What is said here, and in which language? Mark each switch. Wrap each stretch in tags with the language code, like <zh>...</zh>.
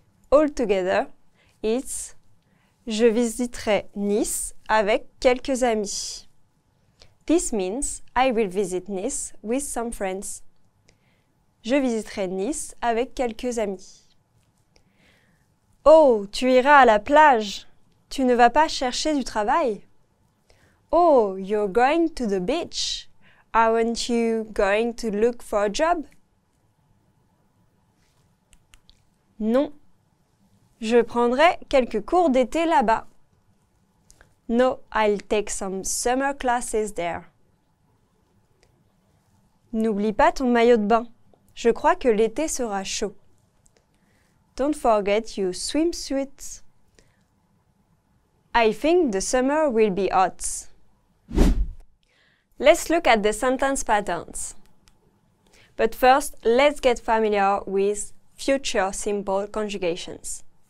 <en>All together, it's</en> <fr>je visiterai Nice avec quelques amis.</fr> <en>This means I will visit Nice with some friends.</en> <fr>Je visiterai Nice avec quelques amis. Oh, tu iras à la plage. Tu ne vas pas chercher du travail.</fr> <en>Oh, you're going to the beach. Aren't you going to look for a job?</en> <fr>Non. Je prendrai quelques cours d'été là-bas.</fr> <en>No, I'll take some summer classes there.</en> <fr>N'oublie pas ton maillot de bain. Je crois que l'été sera chaud.</fr> <en>Don't forget your swimsuit. I think the summer will be hot. Let's look at the sentence patterns. But first, let's get familiar with future simple conjugations.</en>